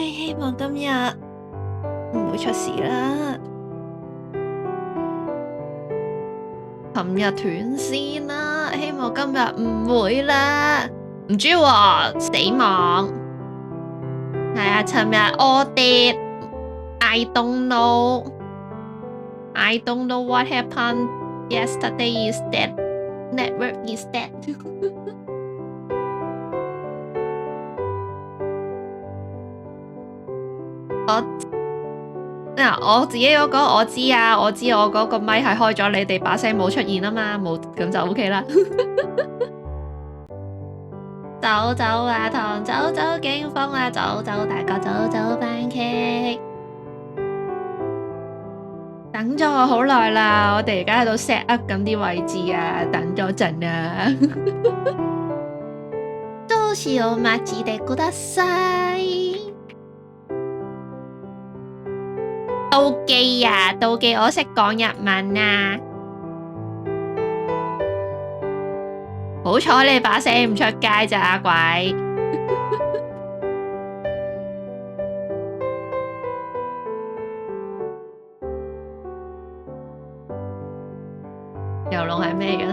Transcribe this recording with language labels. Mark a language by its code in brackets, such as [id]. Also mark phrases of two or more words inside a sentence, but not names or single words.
[yue] 希望今日唔會出事啦。琴日斷線啦，希望今日唔會啦。唔知喎，死亡。係啊，尋日我跌 ， [en] I don't know. I don't know what happened yesterday is that [yue] network is that 我自己嗰個我知啊，我知我嗰個咪係開咗，你哋把聲冇出現啊嘛，冇咁就 OK 啦。走走啊糖，走走警方啊，走走大哥，走走番茄。等咗我好耐啦，我哋而家喺度 [en] set up [yue] 緊啲位置啊，等咗陣啊。 [ja] どうしよう待ちでください。 [yue] 妒忌啊，妒忌我識講日文啊。好彩你把聲唔出街咋，阿鬼。遊龍係咩樣？